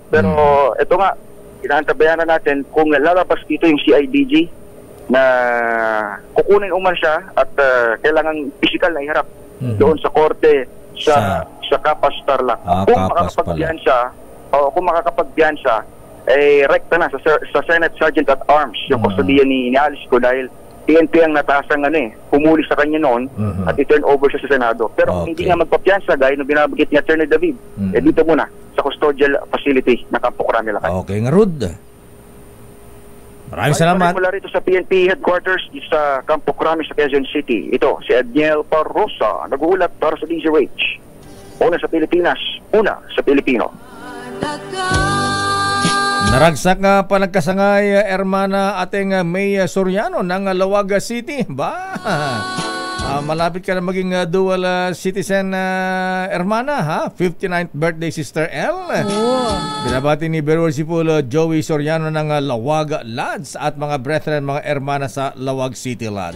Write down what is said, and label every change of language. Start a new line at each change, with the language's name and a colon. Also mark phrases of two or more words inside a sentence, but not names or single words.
Filipino: Pero ito nga, inaantabayan na natin kung lalabas dito yung CIDG na kukunin uman siya at kailangan physical na iharap doon sa korte sa Kapas Tarlac. Kung makakapagbiyan siya, rekta na sa Senate Sergeant at Arms yung kustodiya ni Alice Go dahil PNP ang natasang pumuli sa kanya noon at i-turn over siya sa Senado. Pero hindi nga magpapiyansa gaya ng binabagit ni Attorney David. Dito muna sa
English: custodial facility
Filipino: na Campo Crame, Lakay. Okay, nga Rud. Maraming salamat. Mula rito sa PNP headquarters sa Campo Crame sa Quezon City. Ito, si Edniel Parrosa, nag-uulat para sa DZRH. Una sa Pilipinas, una sa Pilipino.
Iloko: Naragsak nga panagkasangay,
Filipino: Hermana ating May Soriano ng Lawaga City. Malapit ka na maging
English: dual citizen,
Filipino: Hermana,
English: 59th birthday,
Filipino: Sister L. Binabati ni Berwal Sipulo, Joey Soriano ng Lawag Lads at mga brethren, mga Hermana sa Lawag City Lads.